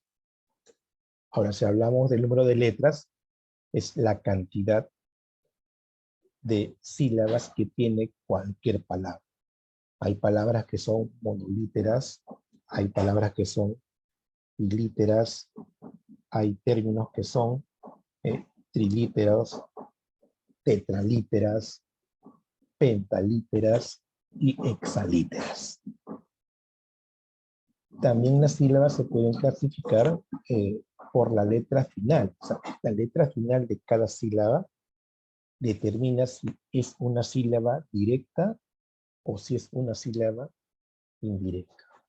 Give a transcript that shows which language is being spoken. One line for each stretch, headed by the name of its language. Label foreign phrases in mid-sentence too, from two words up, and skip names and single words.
Spanish: Ahora, si hablamos del número de letras, es la cantidad de sílabas que tiene cualquier palabra. Hay palabras que son monolíteras, hay palabras que son bilíteras, hay términos que son trilíteros, tetralíteras, pentalíteras y hexalíteras. También las sílabas se pueden clasificar por la letra final. O sea, la letra final de cada sílaba determina si es una sílaba directa o si es una sílaba indirecta.